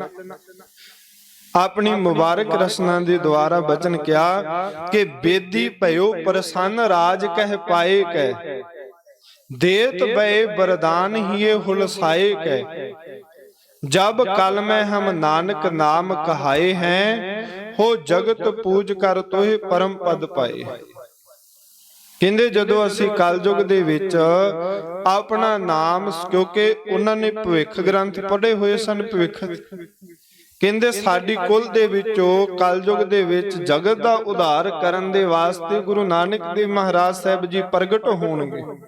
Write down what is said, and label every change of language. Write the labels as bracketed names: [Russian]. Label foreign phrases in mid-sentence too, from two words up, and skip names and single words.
[Punjabi] ਆਪਣੀ ਮੁਬਾਰਕ ਰਸਨਾ ਦੇ ਦੁਆਰਾ ਬਚਨ ਕਿਹਾ ਕਿ [Braj] ਬੇਦੀ ਭਇਓ ਪ੍ਰਸੰਨ ਰਾਜ ਕਹਿ ਪਾਏ ਕਹਿ, ਦੇਤ ਬਏ ਬਰਦਾਨ ਹੀਏ ਹੁਲਸਾਏ ਕਹਿ, ਜਬ ਕਲ ਮੈਂ ਹਮ ਨਾਨਕ ਨਾਮ ਕਹਾਏ हैं हो जगत पूज कर तोहे परम पद पाए। [Punjabi] ਕਹਿੰਦੇ ਜਦੋਂ ਅਸੀਂ ਕਲਯੁਗ ਦੇ ਵਿੱਚ ਆਪਣਾ ਨਾਮ, ਕਿਉਂਕਿ ਉਹਨਾਂ ਨੇ ਭਵਿੱਖ ਗ੍ਰੰਥ ਪੜ੍ਹੇ ਹੋਏ ਸਨ, ਭਵਿੱਖ ਕਹਿੰਦੇ ਸਾਡੀ ਕੁਲ ਦੇ ਵਿੱਚੋਂ ਕਲਯੁਗ ਦੇ ਵਿੱਚ ਜਗਤ ਦਾ ਉਧਾਰ ਕਰਨ ਦੇ ਵਾਸਤੇ ਗੁਰੂ ਨਾਨਕ ਦੇਵ ਮਹਾਰਾਜ ਸਾਹਿਬ ਜੀ ਪ੍ਰਗਟ ਹੋਣਗੇ।